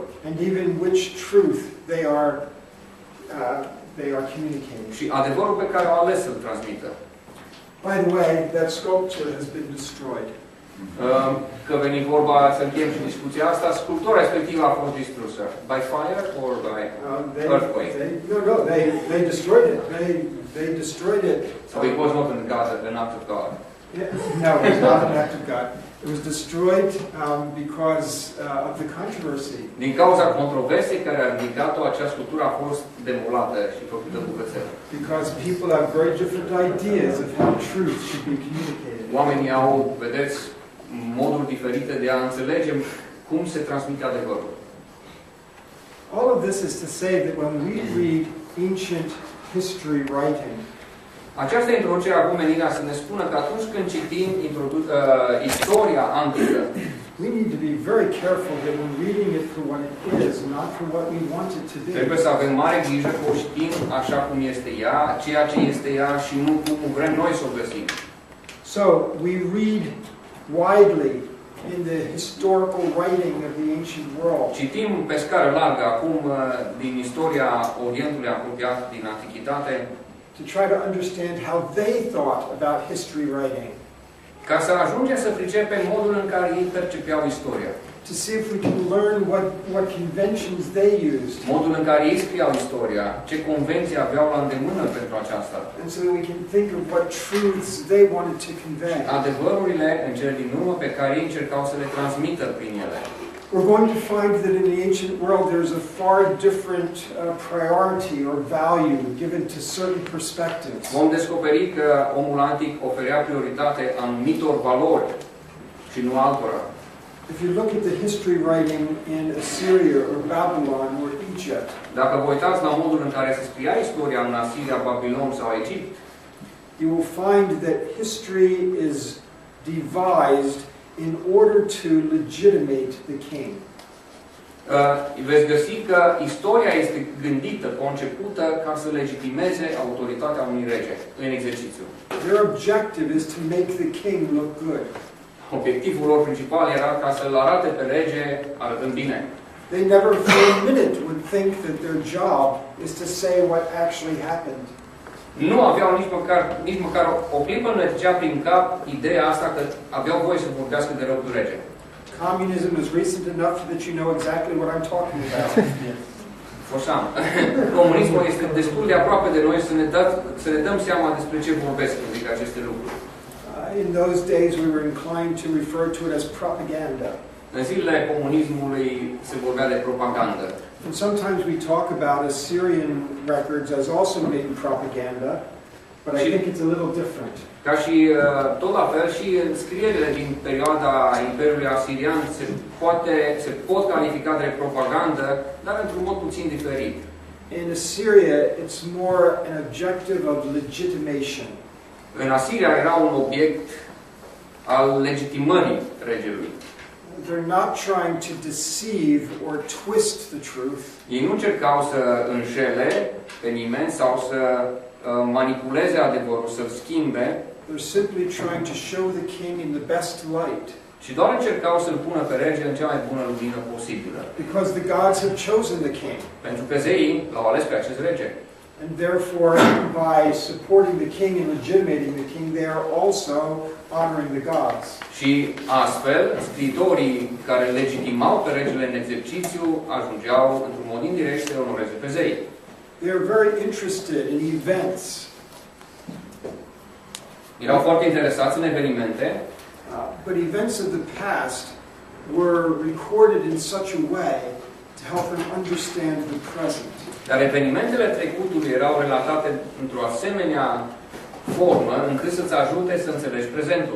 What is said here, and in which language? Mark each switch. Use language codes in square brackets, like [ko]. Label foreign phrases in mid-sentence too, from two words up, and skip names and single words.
[en] and even which truth they are communicating. [ro] Și adevărul pe care au ales să-l transmită. [en] By the way, that sculpture has been destroyed. [ro] Că veni vorba să încheiem și discuția asta, sculptura respectivă a fost distrusă. [en] By fire or by earthquake? They destroyed it. They destroyed it. So it was not an act of God. No, it was not an act of God. It was destroyed because of the controversy. [ro] Din cauza controversei care a ridicat-o, acea sculptură a fost demolată și făcută bucățel. [en] Because people have very different ideas of how truth should be communicated. [ro] Oamenii au, vedeți, moduri diferite de a înțelege cum se transmite adevărul. [en] All of this is to say that when we read ancient history writing, [ro] Această introducere a menirea să ne spună că atunci când citim istoria antică, [en] we need to be very careful that we're reading it for what it is, not for what we want it to be. [ro] trebuie să avem mare grijă că o citim așa cum este ea, ceea ce este ea și nu cum vrem noi să o găsim. [en] So we read widely in the historical writing of the ancient world. [ro] Citim pe scară largă acum din istoria Orientului apropiat, din Antichitate, [en] to try to understand how they thought about history writing, [ro] ca să ajungem să pricepem modul în care ei percepeau istoria. [en] to see if we can learn what conventions they used, [ro] Modul în care ei scriau istoria, ce convenții aveau la îndemână pentru aceasta. [en] and so that we can think of what truths they wanted to convey. [ro] Adevărurile în cele din urmă pe care ei încercau să le transmită prin ele. [en] We're going to find that in the ancient world there's a far different priority or value given to certain perspectives. [ro] Vom descoperi că omul antic oferea prioritate anumitor valori și nu altora. [en] If you look at the history writing in Assyria or Babylon or Egypt, [ro] Dacă vă uitați la modul în care se scria istoria în Asiria, Babilon sau Egipt, [en] you will find that history is devised in order to legitimate the king. [ro] Veți găsi că istoria este gândită, concepută ca să legitimeze autoritatea unui rege în exercițiu. [en] Their objective is to make the king look good. [ro] Obiectivul lor principal era ca să-l arate pe rege arătând bine. [en] They never for a minute would think that their job is to say what actually happened. [ro] Nu aveau nici măcar o clipă nu le trecea prin cap ideea asta că aveau voie să vorbească de rău de rege. [en] Communism is recent enough that you know exactly what I'm talking about. [ro] Așa. Comunismul este destul de aproape de noi să ne dăm seama despre ce vorbesc când zic aceste lucruri. [en] In those days we were inclined to refer to it as propaganda. [ro] În zilele comunismului se vorbea de propagandă. [en] And sometimes we talk about Assyrian records as also being propaganda, but I think it's a little different. [ro] Ca și tot la fel și scrierile din perioada Imperiului Asirian se pot califica de propagandă, dar într-un mod puțin diferit. [en] In Assyria, it's more an objective of legitimation. [ro] În Asiria era un obiect al legitimării regelui. [en] they're not trying to deceive or twist the truth. [ro] Ei nu încercau să înșele pe nimeni sau să manipuleze adevărul, să-l schimbe, [en] They're simply trying to show the king in the best light. [ro] ci doar încercau să-l pună pe rege în cea mai bună lumină posibilă. [en] Because the gods have chosen the king. [ro] Pentru că zeii l-au ales pe acest rege. [en] And therefore, by supporting the king and legitimating the king, they are also honoring the gods. [ro] Și astfel, scriitorii care legitimau pe regele în exercițiu ajungeau, într-un mod indirect, să onoreze pe zei. [en] They are very interested in events. [ro] Erau foarte interesați în evenimente, [en] But events of the past were recorded in such a way to help them understand the present. [ro] dar evenimentele trecutului erau relatate într-o asemenea formă încât să-ți ajute să înțelegi prezentul.